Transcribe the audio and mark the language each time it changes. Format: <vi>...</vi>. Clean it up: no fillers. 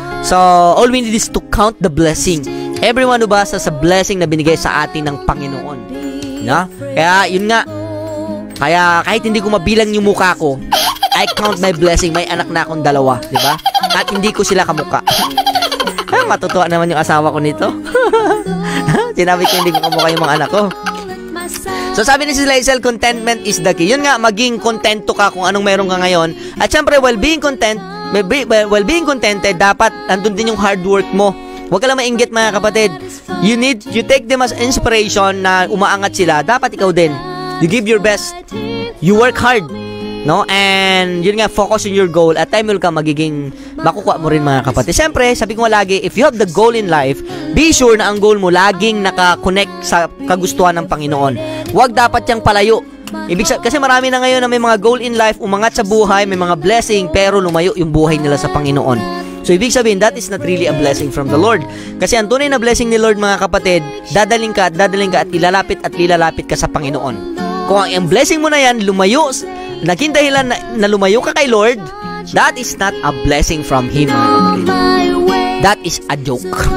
<en>So, all we need is to count the blessing.</en> <tl>Everyone who basa sa blessing na binigay sa atin ng Panginoon. No? Kaya, yun nga, kaya kahit hindi ko mabilang yung mukha ko,</tl> <en>I count my blessing.</en> <tl>May anak na akong 2, di ba? At hindi ko sila kamukha. Matutuwa naman yung asawa ko nito. Sinabi ko hindi ko kamukha yung mga anak ko. So sabi ni Sis Laisel,</tl> <en>contentment is the key.</en> <tl>Yun nga, maging kontento ka kung anong meron ka ngayon. At syempre,</tl> <en>while being contented,</en> <tl>dapat nandun din yung hard work mo. Huwag ka lang mainggit, mga kapatid.</tl> <en>You take them as inspiration</en> <tl>na umaangat sila. Dapat ikaw din.</tl> <en>You give your best. You work hard.</en> <tl>No?</tl> <en>And yun nga, focus on your goal.</en> <tl>At</tl> <en>time will come,</en> <tl>makukuha mo rin, mga kapatid. Siyempre, sabi ko lagi,</tl> <en>if you have the goal in life,</en> <tl>be sure na ang goal mo laging nakakonect sa kagustuhan ng Panginoon. Huwag dapat yang palayo. Kasi marami na ngayon na may mga goal in life, umangat sa buhay, may mga blessing, pero lumayo yung buhay nila sa Panginoon.</tl> <en>So,</en> <tl>ibig sabihin,</tl> <en>that is not really a blessing from the Lord.</en> <tl>Kasi ang tunay na blessing ni Lord, mga kapatid, dadaling ka at ilalapit ka sa Panginoon. Kung ang blessing mo na yan, naging dahilan na lumayo ka kay Lord,</tl> <en>that is not a blessing from Him,</en> <tl>mga kapatid.</tl> <en>That is a joke.</en>